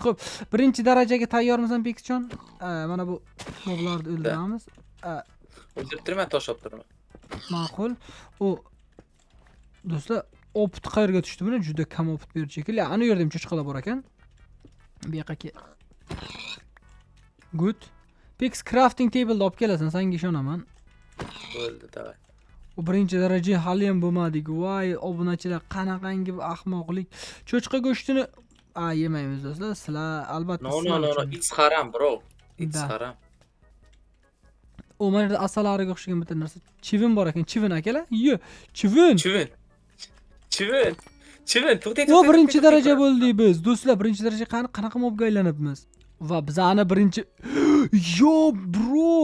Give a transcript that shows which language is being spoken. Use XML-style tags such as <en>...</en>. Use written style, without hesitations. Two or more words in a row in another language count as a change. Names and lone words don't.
<uz>Xo'p, birinchi darajaga tayyormisiz Pixchon? Mana bu moblarni o'ldiramiz. O'ldirtirman, tosh olib turaman. Ma'qul. Do'stlar, opit qayerga tushdi buni? Juda kam opit berdi shekilli. Ana yerda ham cho'chqalar bor ekan. Bu yoqqa good. Pix crafting table olib kelasan, senga ishonaman. Bo'ldi, davay. U birinchi daraja hali ham bo'lmadik. Voy, obunachilar, qanaqangi ahmoqlik. Cho'chqa go'shtini yemaymiz do'stlar. Sizlar albatta</uz> <en>No, it's haram, bro. It's haram.</en> <uz>O mana yerda asalariga o'xshagan bitta narsa. Chivin bor ekan, chivin akalar. Chivin. To'xtay. O birinchi daraja bo'ldik biz. Do'stlar, birinchi daraja qanaqa mobga aylanibmiz? Va bizani birinchi</uz> <en>yo bro.</en>